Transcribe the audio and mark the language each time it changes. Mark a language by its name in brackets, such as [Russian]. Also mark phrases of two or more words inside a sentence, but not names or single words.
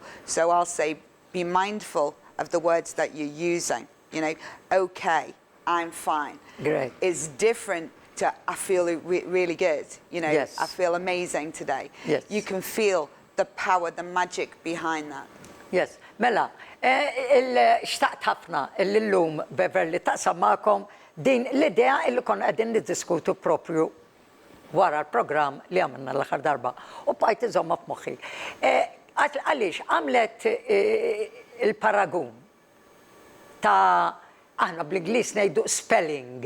[English] So I'll say, be mindful of the words that you're using. You know, okay, I'm fine. Great. Is different to I feel really good. You know, yes. I feel amazing today. Yes. You can feel the power, the magic behind that. Yes. [Maltese] Mela, xtaqt ħafna l-lum Beverly taqsam magħkom din l-idea illi konna qegħdin niddiskutu propju wara l-programm li għamilna l-aħħar darba. U bqajt iżomma f'moħħi. Għaliex għamlet il-paragun ta' aħna bl-Ingliż ngħidu spelling.